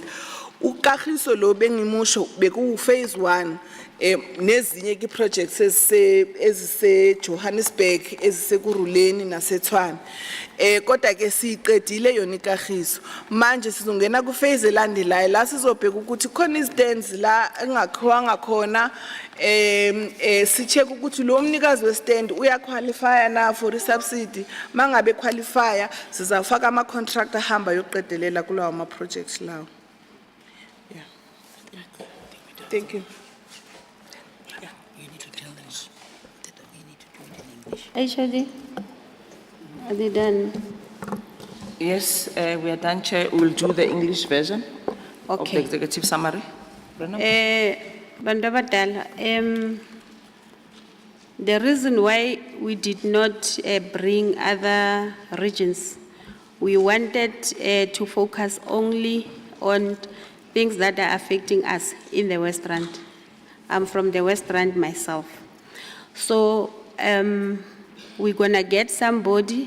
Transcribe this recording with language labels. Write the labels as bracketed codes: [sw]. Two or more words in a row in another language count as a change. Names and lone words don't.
[zu] Ukahiso lo bengimusho bekuwu-phase 1 nezinye ki-projects ezise-Johannesburg, ezisekuruleni naseTshwane. Kodwa ke siyiqedile yona ikahiso. Manje sizongena ku-phase elandelayo la sizobheka ukuthi khona izitends la engakhiwanga khona, si-check ukuthi lo mnikazi we-stand uyaqualifya na [en] for i-subsidy. [zu] Mangabe qualifya sizafaka ama-contractor ahamba yoqedelela kulawo ama-projects lawo. [en] Yeah. Thank you. HOD, are they done? Yes, we are done, Chair. We will do the English version of the Okay. executive summary. Brenham? [zu] Bantu abadala, [en] the reason why we did not bring other regions, we wanted to focus only on things that are affecting us in the West Rand. I'm from the West Rand myself. So we're gonna get somebody.